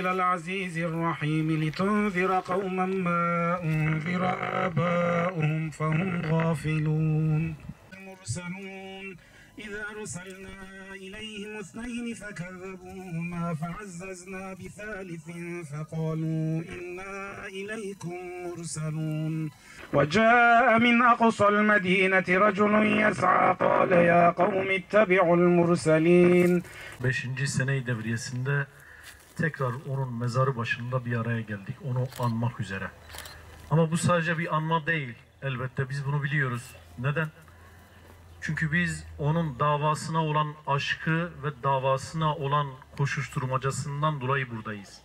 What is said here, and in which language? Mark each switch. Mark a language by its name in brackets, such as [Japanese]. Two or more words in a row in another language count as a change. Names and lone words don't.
[Arabic] العزيز الرحيم لتنذر قوما ما أنذر آباؤهم فهم غافلون المرسلون إذا أرسلنا إليهم اثنين فكذبوهما فعززنا بثالث فقالوا إنا إليكم مرسلون وجاء من أقصى المدينة رجل يسعى قال يا قوم اتبعوا المرسلين [Turkish] 5. Sene-i Devriyesi'nde tekrar onun mezarı başında bir araya geldik. Onu anmak üzere. Ama bu sadece bir anma değil. Elbette biz bunu biliyoruz. Neden? Çünkü biz onun davasına olan aşkı ve davasına olan koşuşturmacasından dolayı buradayız.